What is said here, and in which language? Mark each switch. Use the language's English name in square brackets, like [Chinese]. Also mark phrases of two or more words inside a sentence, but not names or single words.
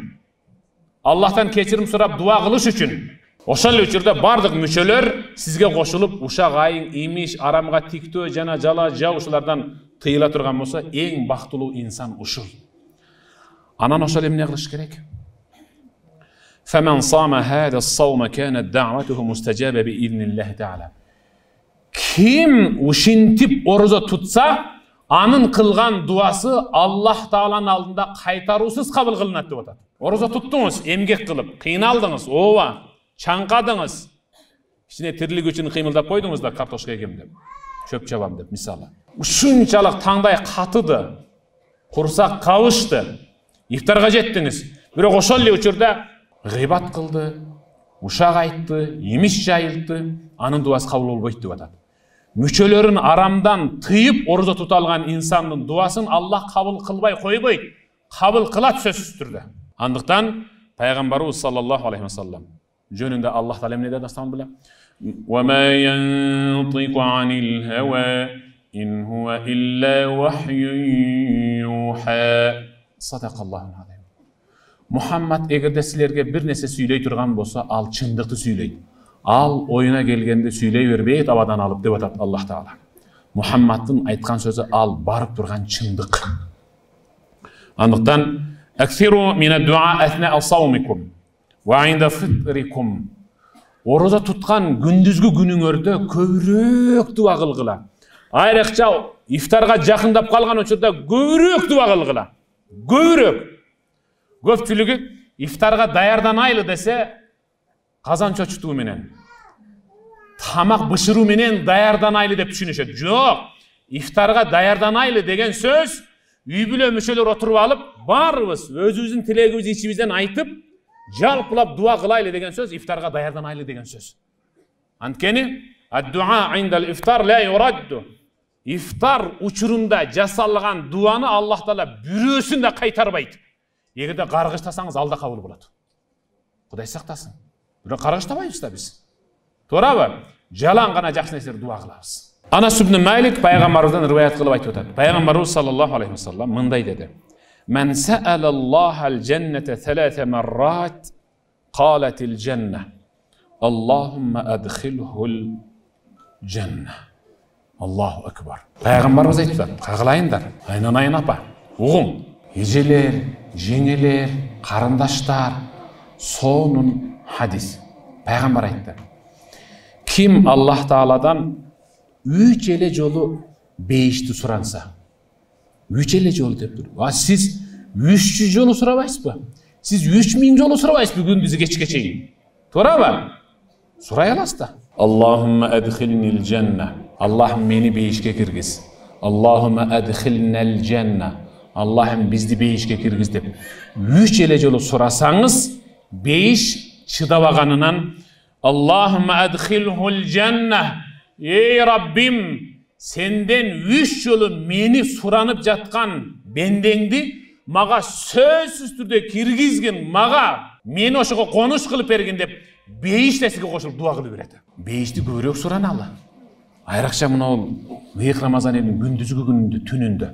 [Kyrgyz] Аллахтан кечирим сурап дуа кылыш үчүн. Ошол эле учурда бардык мүчөлөр сизге кошулуп, ушак, айың, имиш, арамга тиктөө жана жала жау ушулардан тыйыла турган болсо, эң бактылуу инсан ушул. Анан ошол эмне кылыш керек? [Arabic] فمن صام هذا الصوم كانت دعوته مستجابة بإذن الله تعالى. [Kyrgyz] Kim ушинтип орозо тутса, анын кылган дуасы Аллах Тааланын алдында кайтаруусуз кабыл кылынат деп атат. Орозо туттуңуз, эмгек кылып, кыйналдыңыз, ооба, чаңкадыңыз. Кичине тирилик үчүн кыймылдап койдуңуз да, картошка эгем деп, чөп чабам деп, мисалы. Ушунчалык таңдай катыды, курсак кабышты, ифтарга жеттиңиз. Бирок ошол эле учурда гыйбат кылды, ушак айтты, имиш жайылды, анын дуасы кабыл болбойт деп атат. Мүчөлөрүн арамдан тыйып орозо тута алган инсандын дуасын Аллах кабыл кылбай койбойт, кабыл кылат сөзсүз түрдө. Андыктан пайгамбарыбыз [Arabic] صلى الله عليه وسلم [Kyrgyz] жөнүндө Аллах Таала эмне деди астамын биле? [Arabic] وما ينطق عن الهوى إن هو إلا وحي يوحى. صدق الله عليه. [Kyrgyz] Мухаммад эгерде силерге бир нерсе сүйлөй турган болсо, ал чындыкты сүйлөйт. Ал оюна келгенде сүйлөй бербейт, абадан алып деп атат Аллах Таала. Мухаммаддын айткан сөзү ал барып турган чындык. [Arabic] Андыктан أكثروا من الدعاء أثناء صومكم وعند فطركم. [Kyrgyz] Орозо туткан күндүзгү күнүңөрдө көбүрөөк дуа кылгыла. Айрыкча ифтарга жакындап калган учурда көбүрөөк дуа кылгыла. Көбүрөөк. Көпчүлүгү ифтарга даярданайлы десе, казан чочутуу менен, тамак бышыруу менен даярданайлы деп түшүнүшөт. Жок, ифтарга даярданайлы деген сөз үй бүлө мүшөлөр отуруп алып, баарыбыз өзүбүздүн тилегибизди ичибизден айтып, жалпылап дуа кылайлы деген сөз, ифтарга даярданайлы деген сөз. [Arabic] Анткени الدعاء عند الإفطار لا يرد. [Kyrgyz] Ифтар учурунда жасалган дуаны Аллах Таала бирөөсүн да кайтарбайт. Эгерде каргыштасаңыз, алда кабыл болот. Кудай сактасын. Бирок каргыштабайбыз да биз. Туурабы? Жалаң гана жакшы нерселерди дуа кылабыз. Анас ибн Малик пайгамбарыбыздан риваят кылып айтып атат. [Arabic] Пайгамбарыбыз صلى الله عليه وسلم [Kyrgyz] мындай деди: [Arabic] "من سأل الله الجنة 3 مرات، قالت الجنة، اللهم أدخله الجنة." الله أكبر. [Kyrgyz] Пайгамбарыбыз айтып атат: "Кагылайындар, айнанайын апа, угум, эжелер, жеңелер, карындаштар, сонун хадис." Пайгамбар айтты: "Ким Аллах Тааладан 3 эле жолу бейишти суранса, 3 эле жолу деп тур. Сиз 300 жолу сурабайсызбы? Сиз 3000 жолу сурабайсызбы күндүзү кечке чейин? Туурабы? Сурай аласыз да. [Arabic] اللهم أدخلني الجنة. [Kyrgyz] Аллахым мени бейишке киргиз. [Arabic] اللهم أدخلنا الجنة. [Kyrgyz] Аллахым бизди бейишке киргиз деп 3 эле жолу сурасаңыз, бейиш чыдабаганынан [Arabic] اللهم أدخله الجنة. [Turkish] Ey Rabbim, senden [Kyrgyz] 3 жолу мени суранып жаткан бендеңди мага сөзсүз түрдө киргизген, мага мени ошого конуш кылып берген деп бейиште сизге кошулуп дуа кылып берет. Бейишти көбүрөөк сураналы. Айрыкча мына ыйык Рамазан айынын күндүзгү күнүндө, түнүндө.